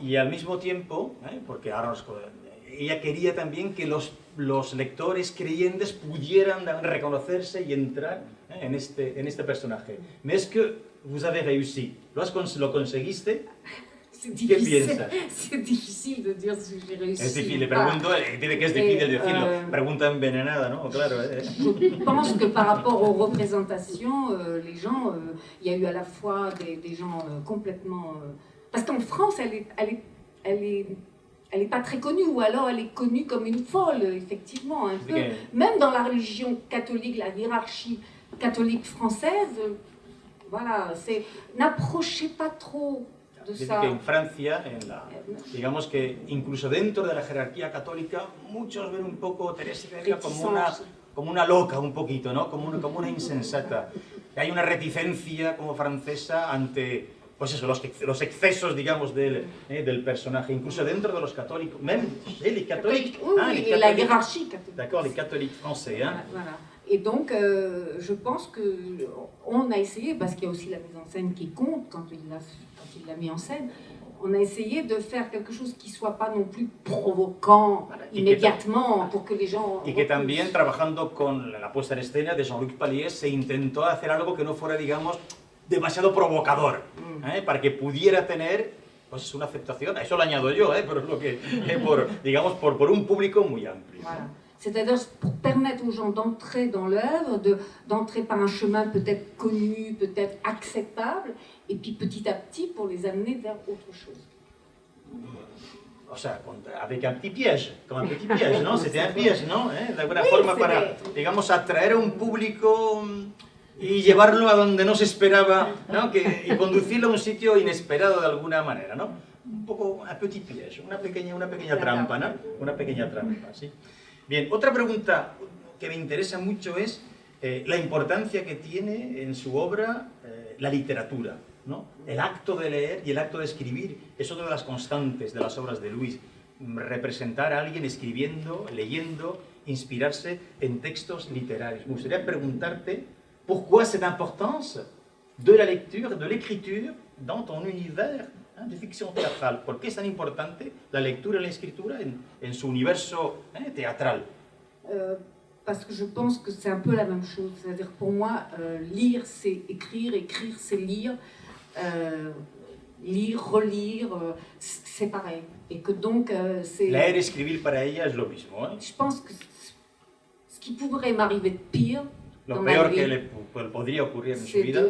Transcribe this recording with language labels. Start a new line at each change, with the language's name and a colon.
Spanish: Y al mismo tiempo, porque ahora ella quería también que los lectores creyentes pudieran reconocerse y entrar en este personaje.
French: Mais est-ce que vous avez réussi?
Spanish: ¿Lo conseguiste? ¿Qué piensas?
French: C'est difficile de dire si j'ai réussi.
Spanish: Es difícil, le pregunto, dice que es difícil decirlo. Pregunta envenenada, ¿no? Claro.
French: Je pense que par rapport aux représentations, les gens, il y a eu à la fois des gens complètement... parce qu'en France, elle est pas très connue, ou alors elle est connue comme une folle, effectivement. Un peu. Même dans la religion catholique, la hiérarchie catholique française, voilà, n'approchez pas trop de
Spanish: Dice
French: ça.
Spanish: que en Francia, digamos que incluso dentro de la jerarquía católica, muchos ven un poco Teresa como una loca, un poquito, ¿no? Como una insensata. Hay una reticencia como francesa ante, pues eso, los excesos, digamos, del personaje, incluso dentro de los católicos,
French: même les catholiques. Oui, la hiérarchie catholique. D'accord, les catholiques français. Hein. Voilà. Et donc, je pense qu'on a essayé, parce qu'il y a aussi la mise en scène qui compte quand il l'a mis en scène, on a essayé de faire quelque chose qui ne soit pas non plus provoquant immédiatement pour que les gens...
Spanish: Y que también, trabajando con la puesta en escena de Jean-Luc Palier, se intentó hacer algo que no fuera, digamos, demasiado provocador, para que pudiera tener pues, una aceptación. A eso lo añado yo, pero es lo que, digamos, por un público muy amplio.
French: Voilà. C'est-à-dire pour permettre aux gens d'entrer dans l'œuvre, d'entrer par un chemin peut-être connu, peut-être acceptable, et puis petit à petit pour les amener vers autre chose. O sea, avec un petit piège, comme un petit piège, ¿no? C'était un piège, ¿no?
Spanish: De alguna forma para, digamos, atraer a un público y llevarlo a donde no se esperaba, ¿no? Y conducirlo a un sitio inesperado de alguna manera, ¿no? Un poco
French: un petit piège,
Spanish: una pequeña trampa, ¿no? Una pequeña trampa, sí. Bien, otra pregunta que me interesa mucho es la importancia que tiene en su obra la literatura, ¿no? El acto de leer y el acto de escribir es otra de las constantes de las obras de Louis. Representar a alguien escribiendo, leyendo, inspirarse en textos literarios. Me gustaría preguntarte,
French: ¿pourquoi cette importance de la lecture, de l'écriture dans ton univers
Spanish: de ficción teatral? ¿Por qué es tan importante la lectura y la escritura en su universo teatral?
French: Parce que je pense que c'est un peu la même chose. C'est-à-dire pour moi, lire c'est écrire, écrire c'est lire, lire, relire, c'est pareil. Et que donc c'est...
Spanish: Leer y escribir para ella es lo mismo, ¿eh?
French: Je pense que ce qui pourrait m'arriver de pire
Spanish: lo peor que le podría ocurrir en su vida